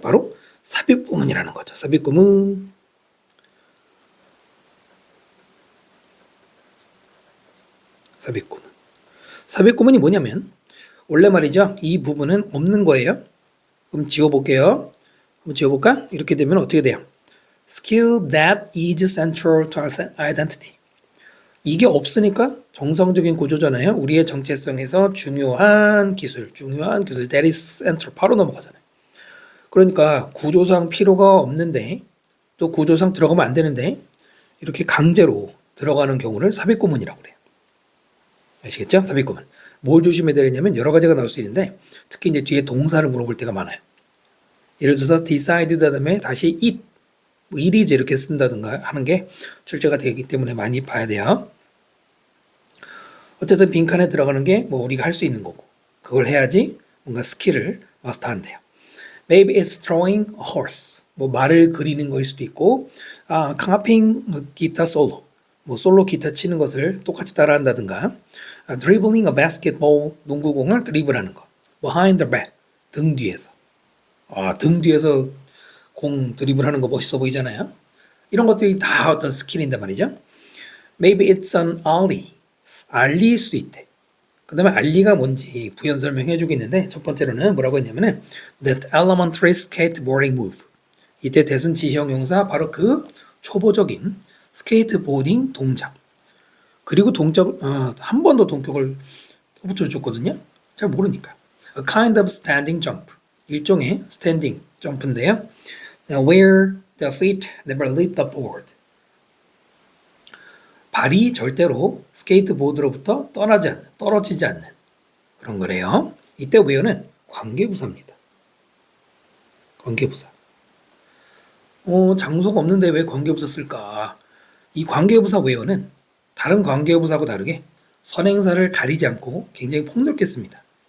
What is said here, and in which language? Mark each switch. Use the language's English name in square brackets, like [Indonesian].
[Korean] 바로 삽입구문이라는 거죠. 삽입구문. 삽입구문이 뭐냐면 원래 말이죠. 이 부분은 없는 거예요. 그럼 지워볼게요. 한번 지워볼까? 이렇게 되면 어떻게 돼요? [English] Skill that is central to our identity. [Korean] 이게 없으니까 정상적인 구조잖아요. 우리의 정체성에서 중요한 기술 [English] that is central [Korean] 바로 넘어가잖아요. 그러니까 구조상 필요가 없는데 또 구조상 들어가면 안 되는데 이렇게 강제로 들어가는 경우를 삽입구문이라고 그래요. 아시겠죠? 삽입구문. 뭘 조심해야 되냐면 여러 가지가 나올 수 있는데 특히 이제 뒤에 동사를 물어볼 때가 많아요. 예를 들어서 decide 다음에 다시 it, it is 이렇게 쓴다든가 하는 게 출제가 되기 때문에 많이 봐야 돼요. 어쨌든 빈칸에 들어가는 게 뭐 우리가 할 수 있는 거고 그걸 해야지 뭔가 스킬을 마스터한대요. [English] Maybe it's drawing a horse. [Korean] 뭐 말을 그리는 거일 수도 있고, clapping 기타 솔로. 뭐 솔로 기타 치는 것을 똑같이 따라한다든가, [English] dribbling a basketball [Korean] 농구공을 드리블하는 거. [English] Behind the back [Korean] 등 뒤에서. 등 뒤에서 공 드리블하는 거 멋있어 보이잖아요. 이런 것들이 다 어떤 스킬인데 말이죠. [English] Maybe it's an alley. [Korean] 알리일 수도 있대. 그 다음에 알리가 뭔지 부연 설명해 주겠는데 첫 번째로는 뭐라고 했냐면은 [English] That elementary skateboarding move. [Korean] 이때 대신 지형용사 바로 그 초보적인 스케이트보딩 동작. 그리고 한 번 더 동격을 붙여줬거든요. 잘 모르니까. [English] A kind of standing jump. [Korean] 일종의 스탠딩 점프인데요. [English] Where the feet never leave the board. [Korean] 발이 절대로 스케이트보드로부터 떨어지지 않는 그런 거래요. 이때 where는 관계부사입니다. 관계부사. 장소가 없는데 왜 관계부사 쓸까? 이 관계부사 where는 다른 관계부사하고 다르게 선행사를 가리지 않고 굉장히 폭넓게 씁니다.